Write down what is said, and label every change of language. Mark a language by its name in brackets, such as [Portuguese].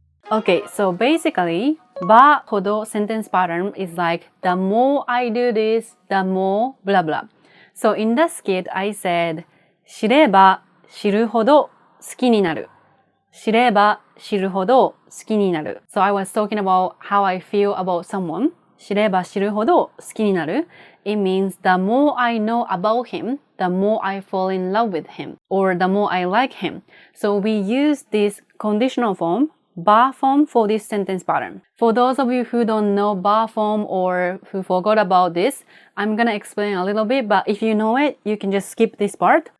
[English] Okay, so basically, ばほど sentence pattern is like, the more I do this, the more blah blah. So in the skit, I said, [Japanese] 知れば知るほど好きになる。知れば知るほど好きになる。 [English] So I was talking about how I feel about someone. [Japanese] 知れば知るほど好きになる。 [English] It means the more I know about him, the more I fall in love with him, or the more I like him. So we use this conditional form, ば form for this sentence pattern. For those of you who don't know ば form or who forgot about this, I'm gonna explain a little bit, but if you know it, you can just skip this part.